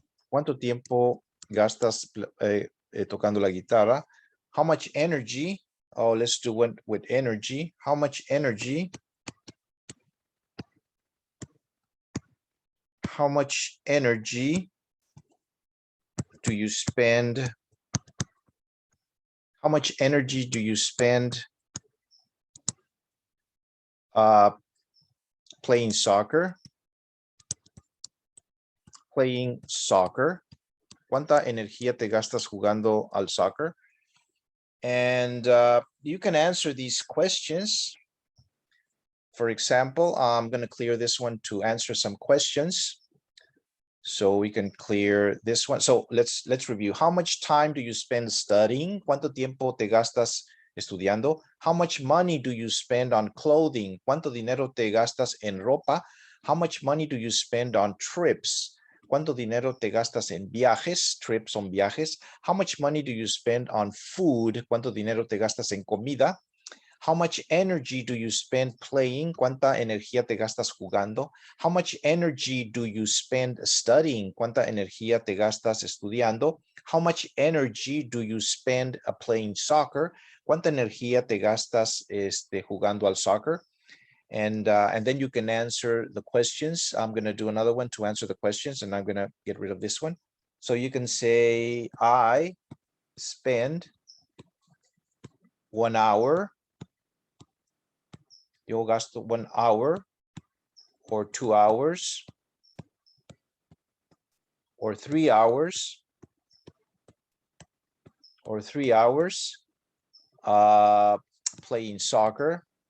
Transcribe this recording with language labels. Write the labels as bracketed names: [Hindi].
[Spanish] ¿Cuánto tiempo gastas tocando la guitarra? [English] How much energy? Oh, let's do one with energy. How much energy? How much energy do you spend? How much energy do you spend playing soccer? Playing soccer. [Spanish] ¿Cuánta energía te gastas jugando al soccer? [English] And you can answer these questions. For example, I'm going to clear this one to answer some questions. So we can clear this one. So let's review. How much time do you spend studying? [Spanish] ¿Cuánto tiempo te gastas estudiando? [English] How much money do you spend on clothing? [Spanish] ¿Cuánto dinero te gastas en ropa? [English] How much money do you spend on trips? [Spanish] ¿Cuánto dinero te gastas en viajes? Trips son viajes. [English] How much money do you spend on food? [Spanish] ¿Cuánto dinero te gastas en comida? [English] How much energy do you spend playing? [Spanish] ¿Cuánta energía te gastas jugando? [English] How much energy do you spend studying? [Spanish] ¿Cuánta energía te gastas estudiando? [English] How much energy do you spend playing soccer? [Spanish] ¿Cuánta energía te gastas jugando al soccer? [English] And then you can answer the questions. I'm going to do another one to answer the questions, and I'm going to get rid of this one. So you can say, I spend 1 hour. [Spanish] Yo gasto [English] 1 hour or 2 hours or 3 hours or 3 hours playing soccer.